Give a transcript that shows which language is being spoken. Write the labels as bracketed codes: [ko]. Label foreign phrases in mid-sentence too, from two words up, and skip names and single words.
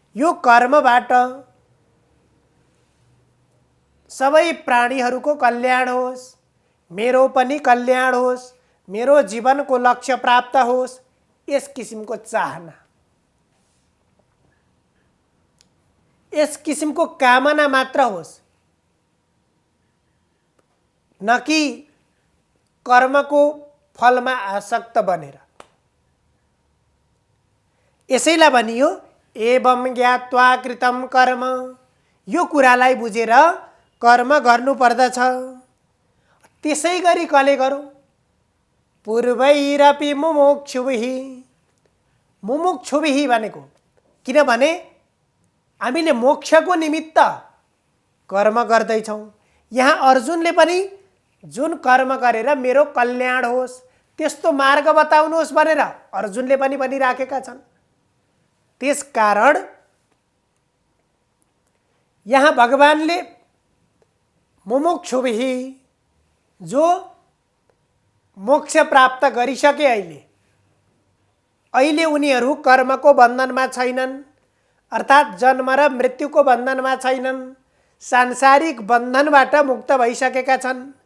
[ne] यो कर्मबाट सबै प्राणीहरूको कल्याण होस्, मेरो पनि कल्याण होस्, मेरो जीवनको लक्ष्य प्राप्त होस्, यस किसिमको चाहना, यस किसिमको कामना मात्र होस्, न कि कर्मको फलमा आसक्त बनेर। यसैलाई भनियो [sa] एवं ज्ञात्वा कृतम कर्म, [ne] यो कुरालाई बुझेर कर्म गर्नुपर्दछ। त्यसै गरी कले गरौँ, [sa] पूर्वैरपि मुमुक्षुभिः, मुमुक्षुभिः [ne] भनेको किनभने हामीले मोक्षको निमित्त कर्म गर्दैछौँ। यहाँ अर्जुनले पनि जुन कर्म गरेर मेरो कल्याण होस् त्यस्तो मार्ग बताउनुहोस् भनेर अर्जुनले पनि भनिराखेका छन्। त्यसकारण यहाँ भगवानले मुमुक्षुभिः, जो मोक्ष प्राप्त गरिसके अहिले उनीहरू कर्मको बन्धनमा छैनन्, अर्थात् जन्म र मृत्युको बन्धनमा छैनन्, सांसारिक बन्धनबाट मुक्त भइसकेका छन्।